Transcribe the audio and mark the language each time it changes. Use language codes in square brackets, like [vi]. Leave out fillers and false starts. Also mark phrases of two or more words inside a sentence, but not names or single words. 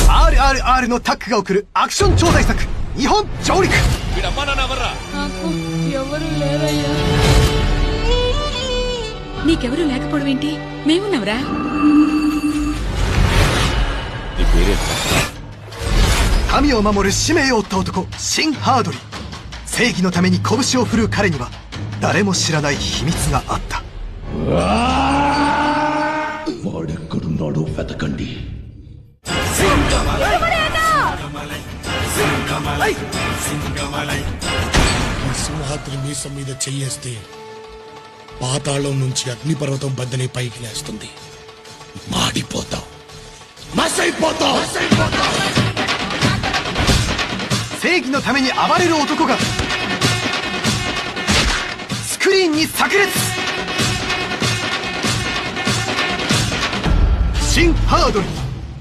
[ja] RRR のタッグが送るアクション超大作日本上陸 [te] నాకు ఎవరు లేరయ్యా. నీకెవరూ లేకపోవడం ఏంటి? మేమున్నావురా. [ja] 民を守る使命を負った男シン・ハードリー。正義のために拳を振るう彼には誰も知らない秘密があった。 [te] వాడెక్కడున్నాడో వెతకండి. సింహాద్రి మీసం మీద చెయ్యేస్తే పాతాళం నుంచి అగ్నిపర్వతం బద్దనే పైకి లేస్తుంది. మాడిపోతావు, మసైపోతావు. [ja] 正義のために暴れる男がスクリーンに炸裂。シン・ハードリー